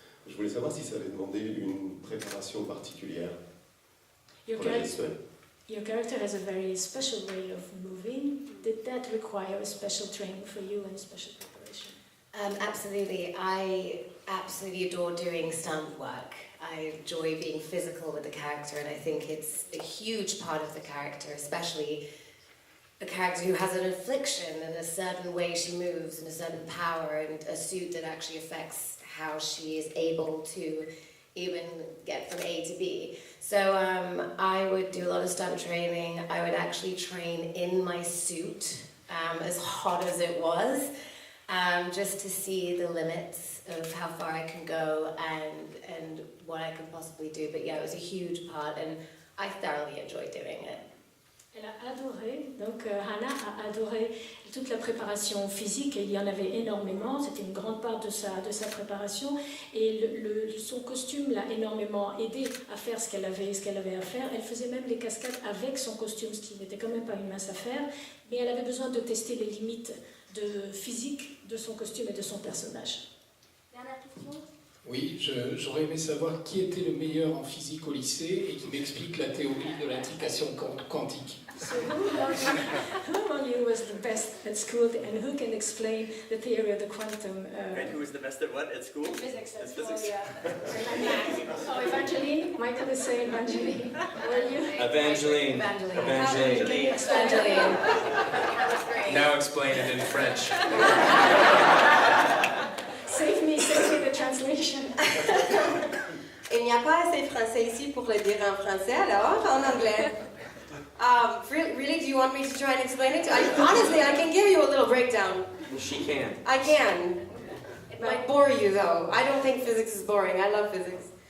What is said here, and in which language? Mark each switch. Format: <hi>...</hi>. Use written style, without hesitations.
<fr>Je voulais savoir si ça avait demandé une préparation particulière pour la gestuelle.</fr> <en>Your character has a very special way of moving. Did that require a special training for you and special preparation? Absolutely. I absolutely adore doing stunt work. I enjoy being physical with the character, and I think it's a huge part of the character, especially a character who has an affliction and a certain way she moves and a certain power and a suit that actually affects how she is able to even get from A to B. So I would do a lot of stunt training. I would actually train in my suit, as hot as it was, just to see the limits of how far I can go and what I can possibly do. But yeah, it was a huge part, and I thoroughly enjoyed doing it.</en> <fr>Elle a adoré, donc Hannah a adoré toute la préparation physique, et il y en avait énormément, c'était une grande part de sa préparation, et son costume l'a énormément aidé à faire ce qu'elle avait à faire. Elle faisait même les cascades avec son costume, ce qui n'était quand même pas une mince affaire, mais elle avait besoin de tester les limites physique de son costume et de son personnage. Dernière question. Oui, j'aurais aimé savoir qui était le meilleur en physique au lycée et qui m'explique la théorie de l'intrication quantique.</fr> <en>So who among you was the best at school, and who can explain the theory of the quantum? And who was the best at what at school? Physics at school, Physics. yeah. So Evangeline, Michael is saying Evangeline. Were you? Evangeline. Evangeline. Now explain it in French. Save me the translation.</en> <fr>Il n'y a pas assez français ici pour le dire en français, alors en anglais.</fr> <en>Really, do you want me to try and explain it? Honestly, I can give you a little breakdown. She can. I can. It might bore you, though. I don't think physics is boring. I love physics.</en>